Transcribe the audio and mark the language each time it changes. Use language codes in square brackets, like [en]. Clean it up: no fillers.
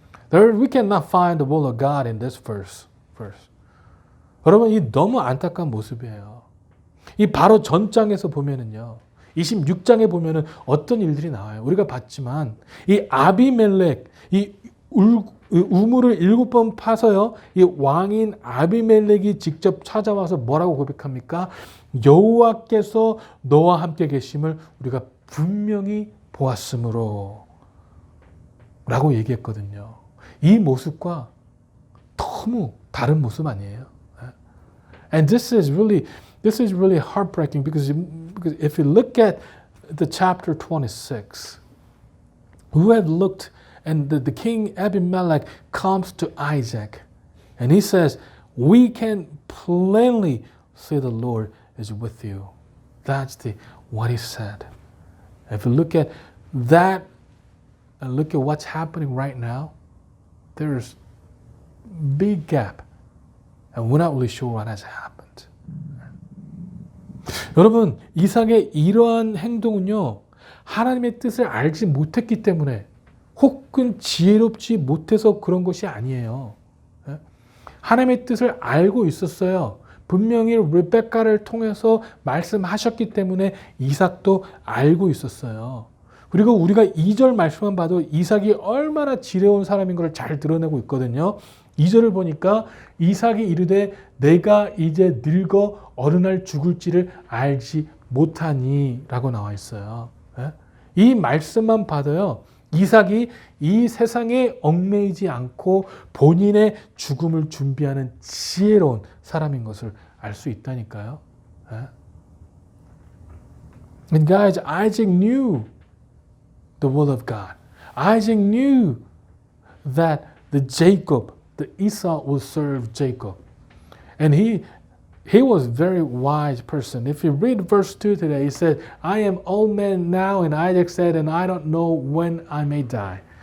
[en] We cannot find the will of God in this verse. [ko] 여러분, 이 너무 안타까운 모습이에요. 이 바로 전장에서 보면은요, 26장에 보면은 어떤 일들이 나와요. 우리가 봤지만 이 아비멜렉, 이 우물을 7번 파서요, 이 왕인 아비멜렉이 직접 찾아와서 뭐라고 고백합니까? 여호와께서 너와 함께 계심을 우리가 분명히 보았으므로 라고 얘기했거든요. 이 모습과 너무 다른 모습 아니에요? [en] And this is really heartbreaking because if you look at the chapter 26, who have looked, and the king Abimelech comes to Isaac, and he says, "We can plainly see the Lord is with you." That's what he said. If you look at that and look at what's happening right now, there's big gap. And we're not really sure what has happened. [ko] 여러분, 이삭의 이러한 행동은요, 하나님의 뜻을 알지 못했기 때문에 혹은 지혜롭지 못해서 그런 것이 아니에요. 하나님의 뜻을 알고 있었어요. 분명히 리베카를 통해서 말씀하셨기 때문에 이삭도 알고 있었어요. 그리고 우리가 2절 말씀만 봐도 이삭이 얼마나 지혜로운 사람인 것을 잘 드러내고 있거든요. 2절을 보니까 이삭이 이르되 내가 이제 늙어 어느 날 죽을지를 알지 못하니? 라고 나와 있어요. 예? 이 말씀만 봐도요, 이삭이 이 세상에 얽매이지 않고 본인의 죽음을 준비하는 지혜로운 사람인 것을 알 수 있다니까요. 예? [en] And guys, Isaac knew the will of God. Isaac knew that the Esau will serve Jacob. And he was a very wise person. If you read verse 2 today, he said, I am old man now, and Isaac said, and I don't know when I may die.